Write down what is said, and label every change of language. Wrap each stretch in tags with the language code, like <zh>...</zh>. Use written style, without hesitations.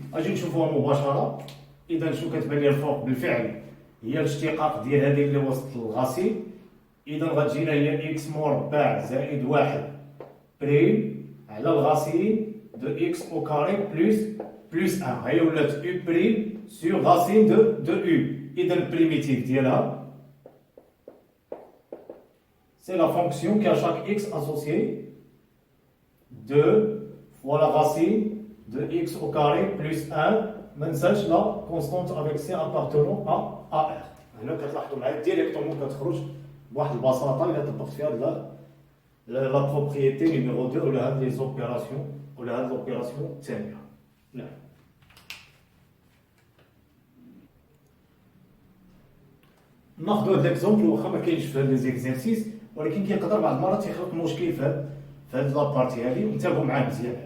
<ar>اجي نشوفوها مباشره. اذا شنو كتبان لي الفوق؟ بالفعل هي الاشتقاق ديال هذه اللي وسط الغاسين. اذا غتجينا هي اكس مربع زائد 1 بريم على</ar> <fr>الغاسين دو اكس او كاري بلس 1. هي ولات او بريم سور غاسين دو او.</fr> <ar>اذا البريميتيف ديالها</ar> <fr>c'est la fonction qui à chaque x associé 2 fois la racine de x au carré plus 1.</fr> <ar>ما ننساش</ar> <fr>لا كونستونت avec c appartenant à r.</fr> <ar>هنا كتلاحظوا معايا ديريكتومون كتخرج بواحد البساطه الا طبقت فيها</ar> <fr>لا بروبريتي نيميرو 2</fr> <ar>ولا هاد لي زوبيراسيون ولا هاد لوبيراسيون الثانيه. نعم، ناخذ هاد ليكزومبل واخا ما كاينش في هاد لي زيكزارسيس، ولكن كيقدر بعض المرات يخلق مشكل في هاد لابارتي هادي، وانتبهوا معاه مزيان.</ar>